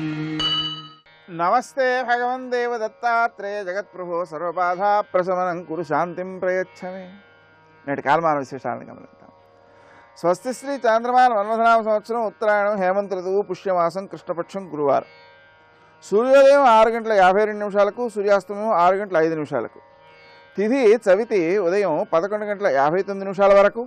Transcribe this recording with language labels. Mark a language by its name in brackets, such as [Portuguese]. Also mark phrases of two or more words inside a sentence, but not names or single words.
[Sanskrit] नमस्ते भगवन् देवदत्तात्रेय जगत्प्रभो सर्वबाधा प्रशमनं कुरु शांतिं प्रयच्छमे। [Telugu] నేటి కాలమాన విశేషాలను గమనిద్దాం. స్వస్తి శ్రీ చాంద్రమాన మన్మథనామ సంవత్సరం ఉత్తరాయణం హేమంత ఋతువు పుష్యమాసం కృష్ణపక్షం గురువారం. సూర్యోదయం 6:52 సూర్యాస్తమయం 6:05 తిథి చవితి ఉదయం 11:59 వరకు.